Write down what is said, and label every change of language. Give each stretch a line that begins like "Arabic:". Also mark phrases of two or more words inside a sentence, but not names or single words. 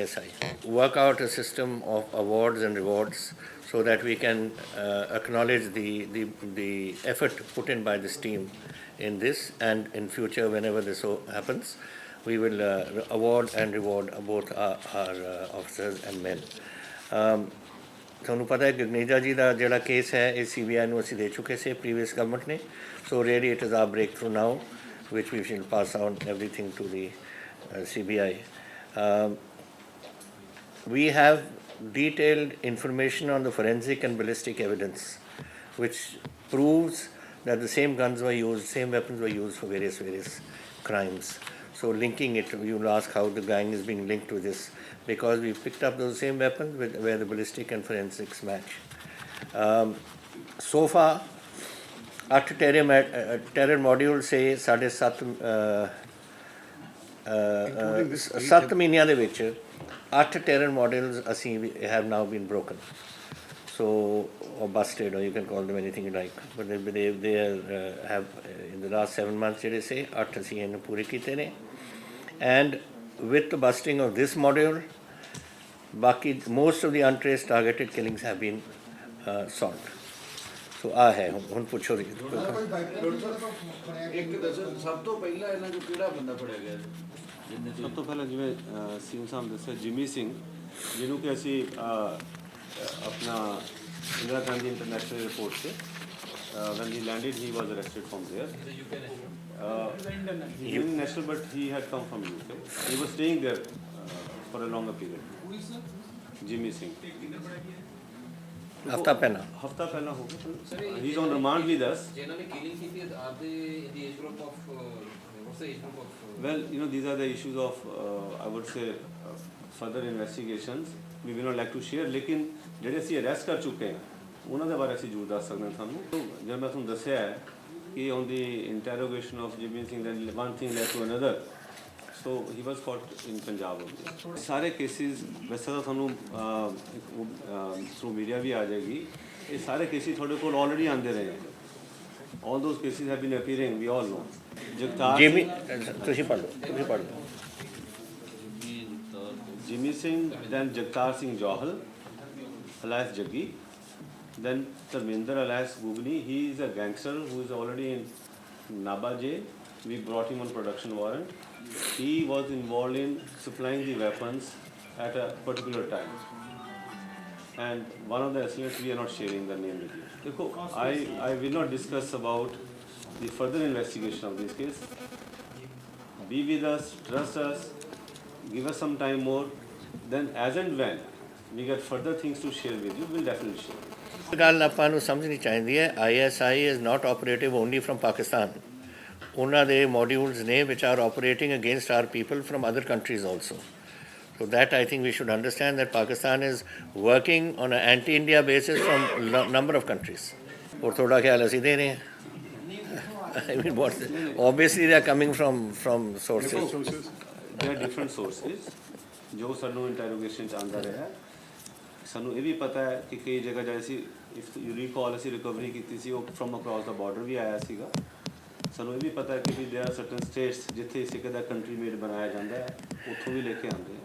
English: work out a system of awards and rewards so that we can acknowledge the effort put in by this team in this, and in future whenever this so happens we will award and reward both our officers and men.
Punjabi: ਤੁਹਾਨੂੰ ਪਤਾ ਹੈ ਗਗਨੇਜਾ ਜੀ ਦਾ ਜਿਹੜਾ ਕੇਸ ਹੈ ਇਹ CBI ਨੂੰ ਅਸੀਂ ਦੇ ਚੁੱਕੇ ਸੀ
English: previous government
Punjabi: ਨੇ,
English: so really it is our break through now which we shall pass on everything to the CBI. We have detailed information on the forensic and ballistic evidence which proves that the same guns were used, same weapons were used for various crimes. So linking it, you will ask how the gang is being linked to this, because we picked up those same weapons where the ballistic and forensics match. So far 8 terror ਮੋਡਿਊਲ
Punjabi: ਸੇ 7 ਮਹੀਨਿਆਂ ਦੇ ਵਿੱਚ
English: 8 terror modules ਅਸੀਂ have now been broken, so or busted, or you can call them anything you like, but they have in the last 7 months
Punjabi: ਜਿਹੜੇ ਸੇ 8 ਅਸੀਂ ਇਹਨੂੰ ਪੂਰੇ ਕੀਤੇ ਨੇ,
English: and with the busting of this module ਬਾਕੀ most of the untraced targeted killings have been solved.
Punjabi: ਸੋ ਆ ਹੈ ਹੁਣ ਪੁੱਛੋ ਇੱਕ ਦੱਸੋ ਸਭ ਤੋਂ ਪਹਿਲਾਂ ਇਹਨਾਂ ਚੋਂ ਕਿਹੜਾ ਬੰਦਾ ਫੜਿਆ ਗਿਆ? ਸਭ ਤੋਂ ਪਹਿਲਾਂ ਜਿਵੇਂ ਸੀਐਮ ਸਾਹਿਬ ਦੱਸਿਆ ਜਿਮੀ ਸਿੰਘ, ਜਿਹਨੂੰ ਕਿ ਅਸੀਂ ਆਪਣਾ ਇੰਦਰਾ ਗਾਂਧੀ ਇੰਟਰਨੈਸ਼ਨਲ 에ਅਰਪੋਰਟ ਤੇ
English: when he landed he was arrested from there. He was national but he had come from UK. He was staying there for a longer period. Jimmy Singh.
Punjabi: ਹਫਤਾ ਪਹਿਲਾਂ ਹੋ ਗਿਆ.
English: He is on remand with us.
Punjabi: ਜਿਹਨਾਂ ਨੇ ਕਿਲਿੰਗ ਕੀਤੀ
English: are they in the age group of what's the age group of Well, you know, these are the issues of I would say further investigations. We will not like to share,
Punjabi: ਲੇਕਿਨ ਜਿਹੜੇ ਅਸੀਂ ਅਰੈਸਟ ਕਰ ਚੁੱਕੇ ਹਾਂ ਉਹਨਾਂ ਦੇ ਬਾਰੇ ਅਸੀਂ ਜ਼ਰੂਰ ਦੱਸ ਸਕਦੇ ਹਾਂ ਤੁਹਾਨੂੰ. ਜਿਵੇਂ ਮੈਂ ਤੁਹਾਨੂੰ ਦੱਸਿਆ ਹੈ ਕਿ
English: on the interrogation of Jimmy Singh, then one thing led to another. So he was caught in Punjab only.
Punjabi: ਸਾਰੇ ਕੇਸਿਸ ਵੈਸੇ ਤਾਂ ਤੁਹਾਨੂੰ
English: through media
Punjabi: ਵੀ ਆ ਜਾਏਗੀ, ਇਹ ਸਾਰੇ ਕੇਸਿਸ ਤੁਹਾਡੇ ਕੋਲ ਆਲਰੇਡੀ ਆਉਂਦੇ ਰਹੇ ਹੈ.
English: All those cases have been appearing, we all know.
Punjabi: ਜਗਤਾਰ ਤੁਸੀਂ ਪੜ੍ਹ ਲਓ
English: Jimmy Singh, then Jagtar Singh Johal, alias Jaggi, then Tarminder alias Gugni. He is a gangster who is already in Naba jail. We brought him on production warrant. He was involved in supplying the weapons at a particular time. And one of the assailants, we are not sharing the name with you. Dekho, I will not discuss about the further investigation of this case. Be with us, trust us, give us some time more. Then as and when we get further things to share with you, we'll definitely share.
Punjabi: ਗੱਲ ਆਪਾਂ ਨੂੰ ਸਮਝਣੀ ਚਾਹੀਦੀ ਹੈ,
English: ISI is not operative only from Pakistan.
Punjabi: ਉਹਨਾਂ ਦੇ
English: modules ਨੇ which are operating against our people from other countries also. So that I think we should understand that Pakistan is working on an anti-India basis from number of countries.
Hindi: और थोड़ा ख्याल
Punjabi: ਅਸੀਂ ਦੇ ਰਹੇ ਹਾਂ.
English: I mean, obviously they are coming from sources. There are different sources.
Punjabi: ਜੋ ਸਾਨੂੰ ਇੰਟਰੋਗੇਸ਼ਨ 'ਚ ਆਉਂਦਾ ਰਿਹਾ, ਸਾਨੂੰ ਇਹ ਵੀ ਪਤਾ ਹੈ ਕਿ ਕਈ ਜਗ੍ਹਾ ਜਾਏ ਸੀ,
English: if you recall
Punjabi: ਅਸੀਂ ਰਿਕਵਰੀ ਕੀਤੀ ਸੀ, ਉਹ
English: from across the border
Punjabi: ਵੀ ਆਇਆ ਸੀਗਾ. ਸਾਨੂੰ ਇਹ ਵੀ ਪਤਾ ਹੈ ਕਿ ਵੀ
English: there are certain states
Punjabi: ਜਿੱਥੇ ਇਸੇ ਦਾ
English: country made
Punjabi: ਬਣਾਇਆ ਜਾਂਦਾ ਹੈ, ਉੱਥੋਂ ਵੀ ਲੈ ਕੇ ਆਉਂਦੇ ਆ.